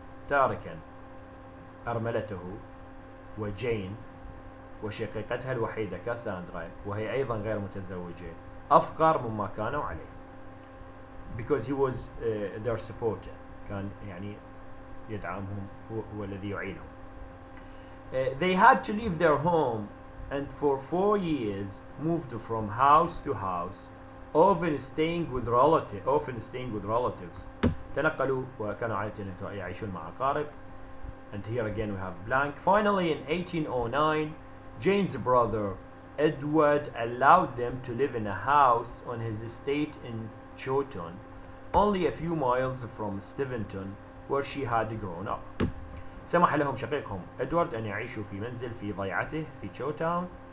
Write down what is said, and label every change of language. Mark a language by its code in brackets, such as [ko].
[ar] تاركا أرملته وجين وشقيقتها الوحيدة كاساندرا وهي أيضا غير متزوجة أفقر مما كانوا عليه. [en] Because he was their supporter, [ar] كان يعني يدعمهم, هو الذي يعينهم. [en] They had to leave their home and for 4 years moved from house to house, often staying with relatives. [ar] تنقلوا وكانوا عادة يعيشون مع أقارب. [en] And here again we have blank. Finally, in 1809, Jane's brother Edward allowed them to live in a house on his estate in Chawton, only a few miles from Steventon, where she had grown up. [ar] سمح لهم شقيقهم إدوارد أن يعيشوا في منزل في ضيعته في Chawton.